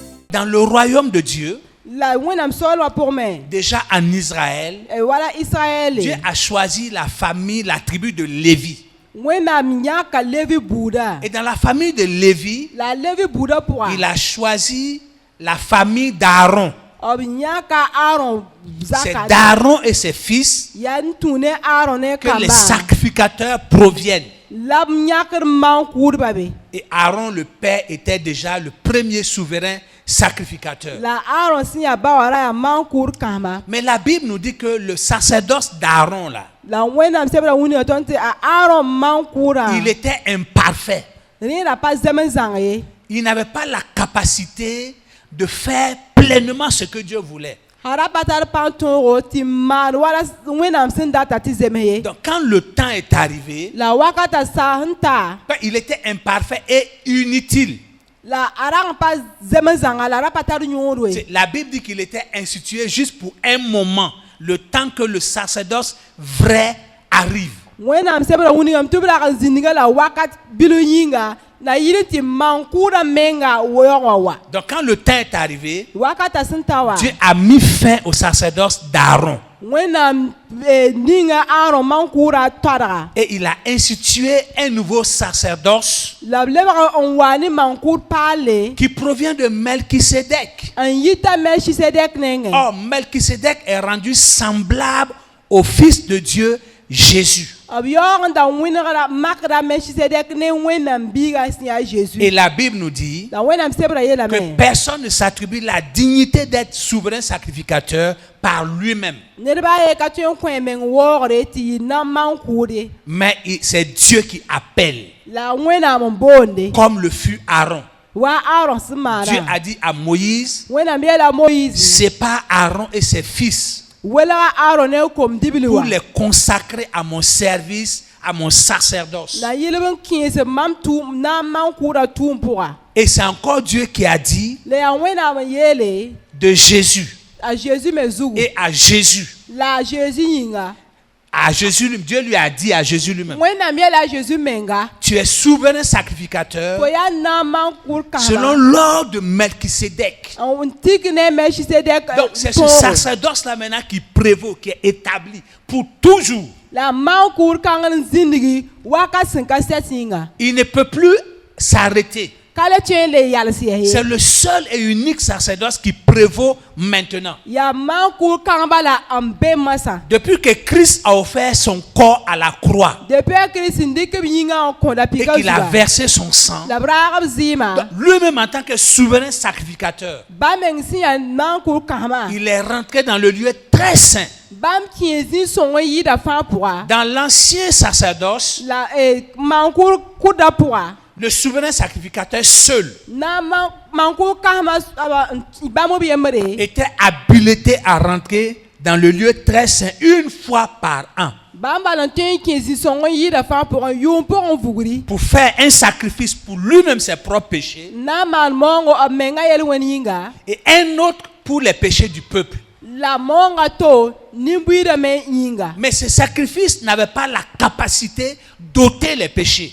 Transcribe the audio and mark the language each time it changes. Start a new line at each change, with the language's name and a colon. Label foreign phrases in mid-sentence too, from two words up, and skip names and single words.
French: Dans le royaume de Dieu,
Mossi: La wẽnnaam sool wã pʋgẽ
French: déjà en Israël,
Mossi: wala Israël
French: Dieu a choisi la famille, la tribu de Lévi.
Mossi: wẽnnaam yãka Levi buuda
French: Et dans la famille de Lévi,
Mossi: la Levi buuda pʋga
French: il a choisi la famille d'Aaron.
Mossi: b yãka Aaron
French: C'est
Mossi: zaka
French: d'Aaron et ses fils
Mossi: yaa n tũ ne Aaron ne
French: que les
Mossi: kamba
French: sacrificateurs proviennent.
Mossi: la b yãkd maan-kʋʋdba be
French: Et Aaron, le père, était déjà le premier souverain sacrificateur.
Mossi: la Aaron sẽn yaa ba wã ra yaa maan-kʋʋd kãsma
French: Mais la Bible nous dit que le sacerdoce d'Aaron, là,
Mossi: la wẽnnaam sebra wũni tõnd tɩ a Aaron maan-kʋʋdã
French: il était imparfait.
Mossi: rẽeda pa zem n zãng ye
French: Il n'avait pas la capacité de faire pleinement ce que Dieu voulait.
Mossi: a ra pa tar pãn tõogo tɩ maan wala wẽnnaam sẽn data tɩ zems ye
French: Donc quand le temps est arrivé,
Mossi: la wakata saas n ta
French: il était imparfait et inutile.
Mossi: la a rag pa zem n zãnga la a ra pa tar yõod we
French: La Bible dit qu'il était institué juste pour un moment, le temps que le sacerdoce vrai arrive.
Mossi: wẽnnaam sebra wũnigame tɩ b rag n zĩndga la wakat bil yĩnga la yɩl tɩ maan-kʋʋdã menga weoog wã wa
French: Donc quand le temps est arrivé,
Mossi: wakata sẽn ta wa
French: Dieu a mis fin au sacerdoce d'Aaron.
Mossi: wẽnnaam ninga Aaron maan-kʋʋdã toadga
French: Et il a institué un nouveau sacerdoce
Mossi: la b lebg n wa ne maan-kʋʋd paale
French: qui provient de Melchisédek.
Mossi: n yita Melchisedek nengẽ
French: Or, Melchisédek est rendu semblable au Fils de Dieu, Jésus.
Mossi: b yaoog n da wẽnegra makda Melchisedek ne wẽnnaam biiga sẽn yaa Jésus
French: Et la Bible nous dit
Mossi: la wẽnnaam sebra
French: que
Mossi: yeelame
French: personne ne s'attribue la dignité d'être souverain sacrificateur par lui-même.
Mossi: ned baa ye ka tõe n kõ meng waoogre tɩ yɩ na maan-kʋʋd ye
French: Mais c'est Dieu qui appelle,
Mossi: la wẽnnaam n boonde
French: comme le fut Aaron.
Mossi: wa Aaron sẽn
French: Dieu
Mossi: maana
French: a dit à Moïse,
Mossi: wẽnnaam yeela Moïse
French: sépare Aaron et ses fils
Mossi: welga Aaron ne kom dibli
French: pour
Mossi: wa
French: les consacrer à mon service, à mon sacerdoce.
Mossi: la yɩlb n kẽes mam tʋʋm na n maan-kʋʋdã tʋʋm pʋga
French: Et c'est encore Dieu qui a dit
Mossi: la yaa wẽnnaam n yeele
French: de Jésus
Mossi: a Jésus me zugu
French: et à Jésus.
Mossi: la a Jésus yĩnga
French: À Jésus, Dieu lui a dit à Jésus lui-même,
Mossi: wẽnnaam yeela a Jésus menga
French: tu es souverain sacrificateur
Mossi: fo yaa na n maan-kʋʋd
French: selon
Mossi: kãsma
French: l'ordre de Melchisédek.
Mossi: n tik ne Melchisedek
French: Donc c'est ce
Mossi: tõogo
French: sacerdoce-là maintenant qui prévaut, qui est établi pour toujours.
Mossi: la maan-kʋʋd kãngd n zĩndgi wakat sẽn ka sɛs yĩnga
French: Il ne peut plus s'arrêter.
Mossi: ka le tõe n le yals yɛs
French: C'est
Mossi: ye
French: le seul et unique sacerdoce qui prévaut maintenant.
Mossi: yaa maan-kʋʋd kãngba la n be masã
French: Depuis que Christ a offert son corps à la croix
Mossi: depuis a Kirist n dɩk b yĩngã n kõda
French: et
Mossi: pika
French: qu'il a
Mossi: zuga
French: versé son sang,
Mossi: la b raag b zɩɩma
French: donc lui-même en tant que souverain sacrificateur,
Mossi: ba meng sẽn yaa maan-kʋʋd kãsma
French: il est rentré dans le lieu très saint.
Mossi: bãmb kẽ zĩ-sõng n yɩɩda fãa pʋga
French: Dans l'ancien sacerdoce,
Mossi: la maan-kʋʋd kʋdã pʋga
French: le souverain sacrificateur seul
Mossi: na maan-kʋʋd kãsma bãmb b yembre
French: était habilité à rentrer dans le lieu très saint une fois par an
Mossi: bãmb bala n tõe n kẽ zĩ-sõng n yɩɩda fãa pʋgẽ yʋʋm pʋgẽ n vugri
French: pour faire un sacrifice pour lui-même ses propres péchés
Mossi: na n maan moongo b menga yel-wẽn yĩnga
French: et un autre pour les péchés du peuple.
Mossi: la moonga to nin-buiidame yĩnga
French: Mais ce sacrifice n'avait pas la capacité d'ôter les péchés.